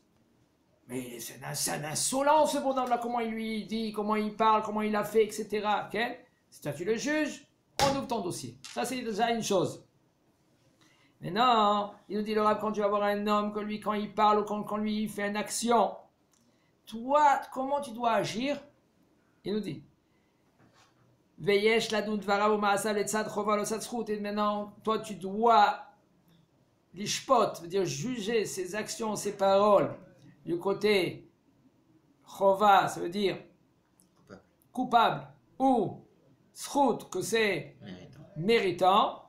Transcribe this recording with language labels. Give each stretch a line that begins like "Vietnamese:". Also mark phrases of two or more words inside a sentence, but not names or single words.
French: Mais c'est un insolent ce bonhomme-là, comment il lui dit, comment il parle, comment il a fait, etc. Okay? Si toi tu le juges, on ouvre ton dossier. Ça, c'est déjà une chose. Mais non, il nous dit le Rav, quand tu vas voir un homme, que lui, quand il parle ou quand lui il fait une action, toi, comment tu dois agir? Il nous dit
Hebrew: ויש לדון דבריו או מעשיו לצד חובה לצד זכות.
French: Et maintenant, toi, tu dois lishpot, veut dire juger ses actions, ses paroles, du côté chova, ça veut dire coupable, ou zchut, que c'est méritant.